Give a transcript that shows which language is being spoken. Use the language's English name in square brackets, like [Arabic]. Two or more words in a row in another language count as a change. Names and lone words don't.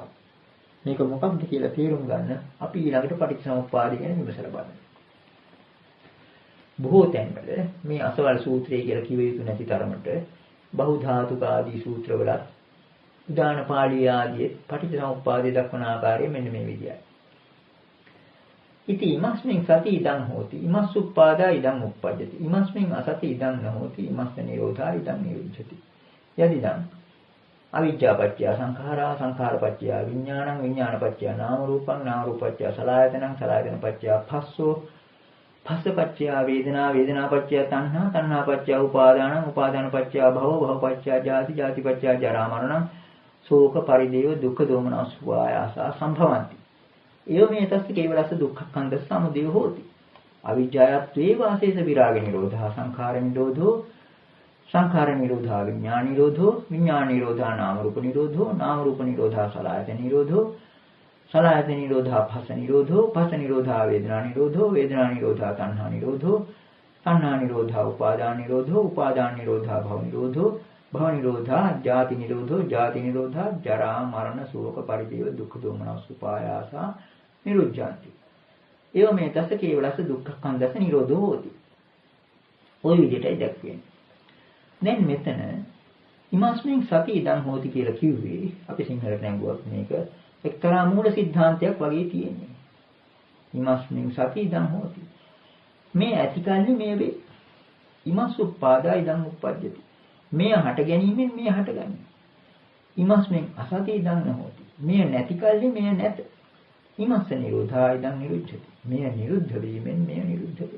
[Sinhala] මේක මොකක්ද කියලා තේරුම් ගන්න අපි ඊළඟට පටිච්චසමුප්පාදය ගැන විමසලා බලමු. බොහෝ තැන්වල මේ අසවල් සූත්‍රය කියලා කිව යුතු නැති තරමට බහුධාතුක ආදී සූත්‍රවල උදාන පාළිය ආදී පටිච්චසමුප්පාදය දක්වන ආකාරය මෙන්න මේ විදියයි. [Pali] ඉති ඉමස්මින් සති ඉදං හෝති ඉමස්සුප්පාදා ඉදං උප්පජ්ජති ඉමස්මින් අසති ඉදං නහෝති ඉමස්ස නිරෝධා ඉදං නිරුද්ධති යදිදං අවිජ්ජාපච්චය සංඛාරා සංඛාරපච්චය විඥානං විඥානපච්චය නාම රූපං නාම රූපච්චය සලආයතනං සලආයතනපච්චය පස්සෝ පස්සපච්චය වේදනා වේදනාපච්චය තණ්හා තණ්හාපච්චය උපාදානං උපාදානපච්චය භව භවපච්චය ජාති ජාතිපච්චය ජරා මරණං ශෝක පරිදේව දුක්ඛ දෝමනස් වායාසා සම්භවಂತಿ එවමේ තස්ස කේවලස්ස දුක්ඛඛන්ද සමුදය හෝති අවිජ්ජායත්වේ වාසේස විරාග නිරෝධා සංඛාර නිරෝධෝ සංඛාර නිරෝධා විඥාන නිරෝධෝ විඥාන නිරෝධා නාම රූප නිරෝධෝ නාම රූප නිරෝධා සලආයතන නිරෝධෝ සලආයතන නිරෝධා භස නිරෝධෝ භස නිරෝධා වේදනා නිරෝධෝ වේදනා නිරෝධා තණ්හා නිරෝධෝ තණ්හා නිරෝධා උපාදාන නිරෝධෝ උපාදාන නිරෝධා භව නිරෝධෝ භව නිරෝධා ජාති නිරෝධෝ ජාති නිරෝධා ජරා මරණ ශෝක පරිදේව දුක්ඛ දෝමනස් උපායාසා නිරුද්ධාන්ති එවමේ තස්ස කේවලස්ස දුක්ඛඛන්දස නිරෝධෝ හෝති. [Sinhala] ඔය විදිහටයි දැක්වෙන්නේ. දැන් මෙතන [Pali] ඉමස්මින් සති ඉදං හෝති [Sinhala] කියලා කිව්වේ අපි සිංහලට නැංගුවත් මේක එක්තරා මූල સિદ્ધාන්තයක් වගේ තියෙන්නේ. [Pali] ඉමස්මින් සති ඉදං හෝති. [Sinhala] මේ ඇතිකල්ලි මේ වේ. [Pali] ඉමස්සුප්පාදා ඉදං උප්පජ්ජති. [Sinhala] මේ හට ගැනීමෙන් මේ හටගන්නේ. [Pali] ඉමස්මින් අසති ඉදං නහෝති. [Sinhala] මේ නැතිකල්ලි මේ නැත. [Pali] ඉමස්ස නිරෝධා ඉදං නිරුද්ධති. [Sinhala] මේ නිරුද්ධ වීමෙන් මේ නිරුද්ධ වේ.